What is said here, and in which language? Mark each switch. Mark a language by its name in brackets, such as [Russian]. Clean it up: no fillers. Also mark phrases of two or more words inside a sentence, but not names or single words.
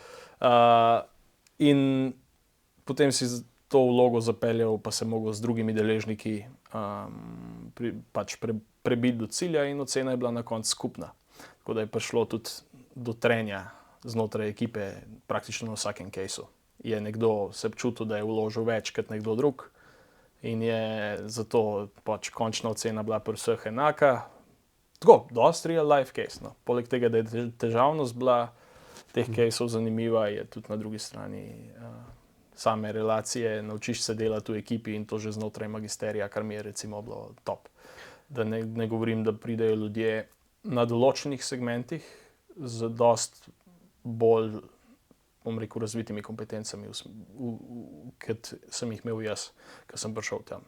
[Slovenian] In potem si to vlogo zapeljal, pa se mogel z drugimi deležniki prebiti do cilja in ocena je bila na koncu skupna. Tako da je prišlo tudi do trenja znotraj ekipe praktično na vsakem caseu. Je nekdo se čutil, da je vložil več kot nekdo drug in je zato končna ocena bila pri vseh enaka. Tako, dosti [English] real life case. [Slovenian] No. Poleg tega, da je težavnost bila teh caseov zanimiva, je tudi na drugi strani same relacije, naučiš se delati v ekipi in to že znotraj magisterija, kar mi je recimo bilo top. Da ne govorim, da pridejo ljudje na določenih segmentih z dost bolj, bom rekel, razvitimi kompetencami, kot sem jih imel jaz, ko sem prišel tam.